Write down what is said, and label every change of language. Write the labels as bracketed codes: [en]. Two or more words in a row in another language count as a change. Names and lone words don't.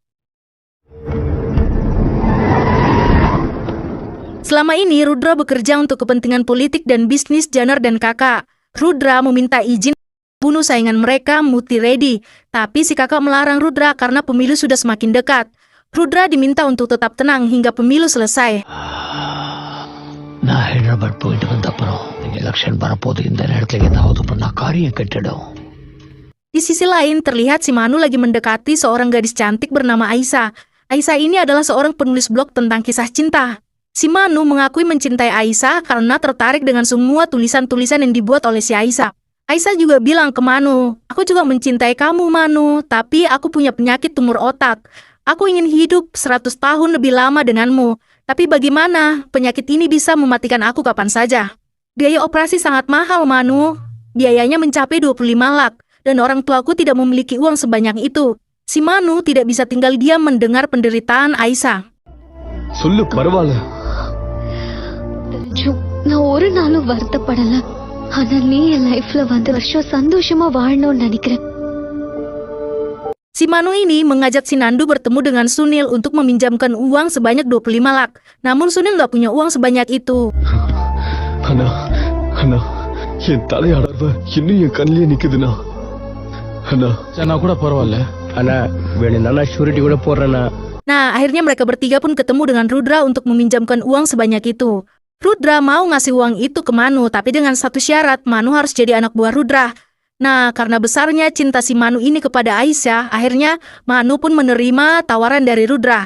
[id] Selama ini Rudra bekerja untuk kepentingan politik dan bisnis Janar dan kakak. Rudra meminta izin bunuh saingan mereka Muti Reddy, tapi si kakak melarang Rudra karena pemilu sudah semakin dekat. Rudra diminta untuk tetap tenang hingga pemilu selesai. [ta] நான் ஹைதராபாத் போயிட்டு வந்த அப்புறம் எலெக்ஷன் வரப்போது இந்த நேரத்தில் ஏதாவது பண்ணா காரியம் கெட்டுடும். [id] Di sisi lain terlihat si Manu lagi mendekati seorang gadis cantik bernama Aisyah. Aisyah ini adalah seorang penulis blog tentang kisah cinta. Si Manu mengakui mencintai Aisyah karena tertarik dengan semua tulisan-tulisan yang dibuat oleh si Aisyah. Aisyah juga bilang ke Manu, "Aku juga mencintai kamu Manu, tapi aku punya penyakit tumor otak. Aku ingin hidup 100 tahun lebih lama denganmu. Tapi bagaimana? Penyakit ini bisa mematikan aku kapan saja." Biaya operasi sangat mahal, Manu. Biayanya mencapai 25 lak, dan orang tuaku tidak memiliki uang sebanyak itu. Si Manu tidak bisa tinggal diam mendengar penderitaan Aisyah. [ta] சொல்லு பரவாயில்ல. தெரிஞ்சும் நான் ஒரு நாளும் வருத்தப்படல. ஆனா நீ என் லைஃப்ல வந்து வருஷம் சந்தோஷமா வாழணும்னு நினைக்கிறேன். [id] Si Manu ini mengajak si Nandu bertemu dengan Sunil untuk meminjamkan uang sebanyak 25 lak. Namun Sunil nggak punya uang sebanyak itu. [ta] அண்ணா அண்ணா என் தலையாடவ இன்னும் என் கண்ணிலே நிக்குதுண்ணா. அண்ணா நான் கூட பரவாயில்ல. அண்ணா வேணும்னா ஷூரிட்டி கூட போடுறேண்ணா. [id] Nah, akhirnya mereka bertiga pun ketemu dengan Rudra untuk meminjamkan uang sebanyak itu. Rudra mau ngasih uang itu ke Manu, tapi dengan satu syarat, Manu harus jadi anak buah Rudra. Nah, karena besarnya cinta si Manu ini kepada Aisyah, akhirnya Manu pun menerima tawaran dari Rudra.